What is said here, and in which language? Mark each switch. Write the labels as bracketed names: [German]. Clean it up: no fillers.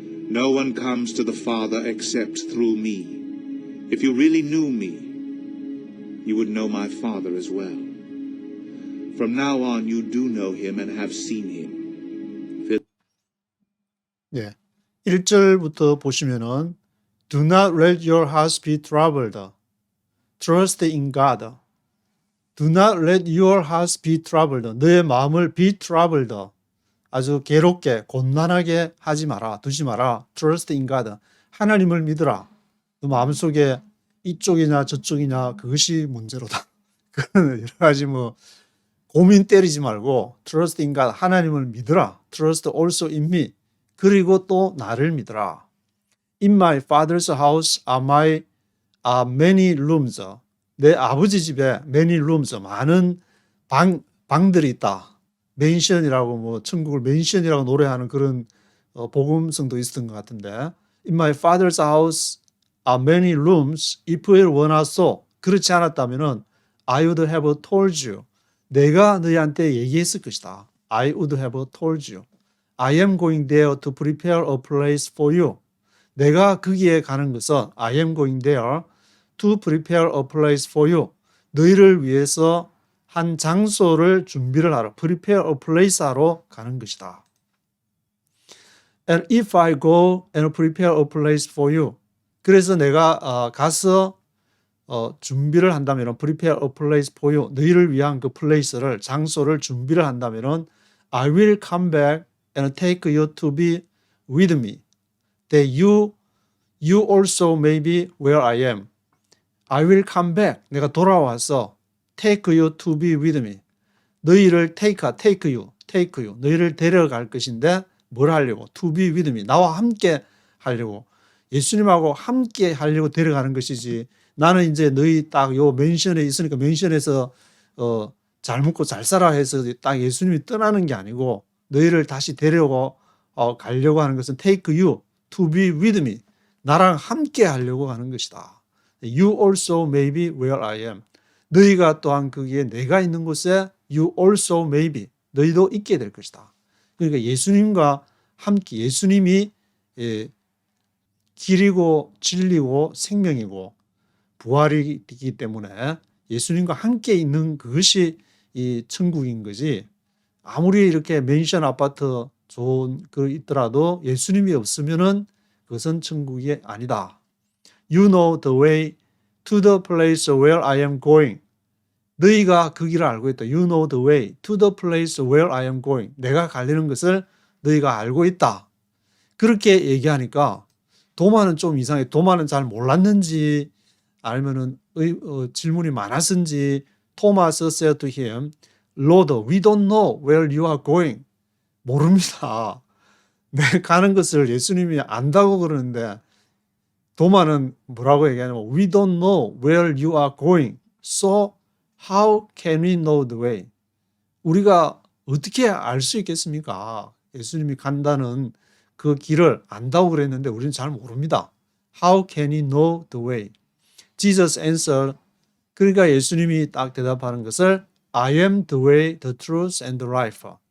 [English] No one comes to the Father except through me. If you really knew me, you would know my Father as well. From now on you do know him and have seen him. [Korean] 예, 1절부터 보시면은 [English] Do not let your hearts be troubled. Trust in God. Do not let your hearts be troubled. [Korean] 너의 마음을 [English] be troubled. [Korean] 아주 괴롭게 곤란하게 하지 마라. 두지 마라. [English] Trust in God. [Korean] 하나님을 믿으라. 너 마음속에 이쪽이냐 저쪽이냐 그것이 문제로다. 여러 가지 뭐 고민 때리지 말고 [English] trust in God, [Korean] 하나님을 믿으라. [English] trust also in me. [Korean] 그리고 또 나를 믿으라. [English] In my father's house are many rooms. [Korean] 내 아버지 집에 [English] many rooms, [Korean] 많은 방들이 있다. 맨션이라고 뭐 천국을 맨션이라고 노래하는 그런 복음성도 있었던 것 같은데, [English] In my father's house are many rooms. If it were not so, [Korean] 그렇지 않았다면은 [English] I would have told you. [Korean] 내가 너희한테 얘기했을 것이다. [English] I would have told you. I am going there to prepare a place for you. [Korean] 내가 거기에 가는 것은 [English] I am going there to prepare a place for you. [Korean] 너희를 위해서 한 장소를 준비를 하러, [English] prepare a place [Korean] 하러 가는 것이다. [English] And if I go and prepare a place for you. [Korean] 그래서 내가 가서 준비를 한다면, [English] prepare a place for you. [Korean] 너희를 위한 그 place를, 장소를 준비를 한다면 [English] I will come back and take you to be with me. That you also may be where I am. I will come back. [Korean] 내가 돌아와서 [English] take you to be with me. [Korean] 너희를 [English] take you. [Korean] 너희를 데려갈 것인데 뭘 하려고? [English] To be with me. [Korean] 나와 함께 하려고. 예수님하고 함께 하려고 데려가는 것이지. 나는 이제 너희 딱 요 맨션에 있으니까 맨션에서 잘 먹고 잘 살아 해서 딱 예수님이 떠나는 게 아니고 너희를 다시 데려고 가려고 하는 것은 [English] take you to be with me. [Korean] 나랑 함께 하려고 하는 것이다. [English] You also may be where I am. [Korean] 너희가 또한 거기에 내가 있는 곳에 [English] you also may be. [Korean] 너희도 있게 될 것이다. 그러니까 예수님과 함께, 예수님이 길이고 진리고 생명이고 부활이기 때문에 예수님과 함께 있는 그것이 이 천국인 거지. 아무리 이렇게 맨션 아파트 좋은 거 있더라도 예수님이 없으면은 그것은 천국이 아니다. [English] You know the way to the place where I am going. [Korean] 너희가 그 길을 알고 있다. [English] You know the way to the place where I am going. [Korean] 내가 가려는 것을 너희가 알고 있다. 그렇게 얘기하니까 도마는 좀 이상해. 도마는 잘 몰랐는지 아니면은 질문이 많았는지 토마스 [English] said to him, Lord, we don't know where you are going. [Korean] 모릅니다. 내 가는 것을 예수님이 안다고 그러는데 도마는 뭐라고 얘기하냐면 [English] We don't know where you are going. So how can we know the way? [Korean] 우리가 어떻게 알 수 있겠습니까? 예수님이 간다는 그 길을 안다고 그랬는데 우리는 잘 모릅니다. [English] How can we know the way? Jesus answered. [Korean] 그러니까 예수님이 딱 대답하는 것을 [English] I am the way, the truth, and the life.